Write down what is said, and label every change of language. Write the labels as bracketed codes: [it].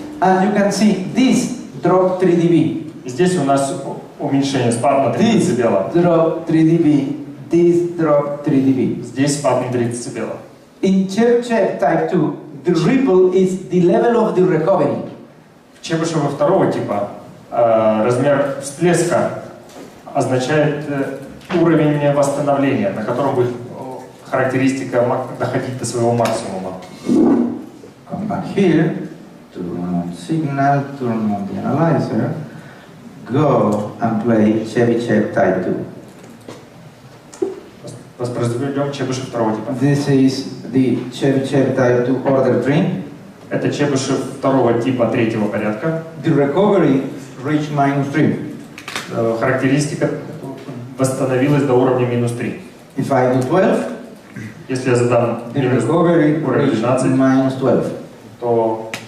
[en] And you can see this drop 3 dB. [ru] И здесь у нас уменьшение, спад на 3 [en] This [ru] децибела. [en] drop 3 dB. This drop 3 dB. [ru] Здесь спад на 3 децибела. [en] In Chebyshev type 2, the ripple is the level of the recovery. [ru] В Чебышева второго типа размер всплеска означает уровень восстановления, на котором будет характеристика доходить до своего максимума. [en] Come back here, turn on signal, turn on the analyzer, go and play Chebyshev type 2. [ru] Воспроизведем Чебышев второго типа. [en] This is the Chebyshev type 2 order 3. [ru] Это Чебышев второго типа третьего порядка. [en] The recovery reached -3. [ru] Характеристика восстановилась до уровня -3. [en] If I do 12, [ru] Если я задам [en] the recovery [ru] уровень [en] reached [ru] 12, [en] -12. [ru] то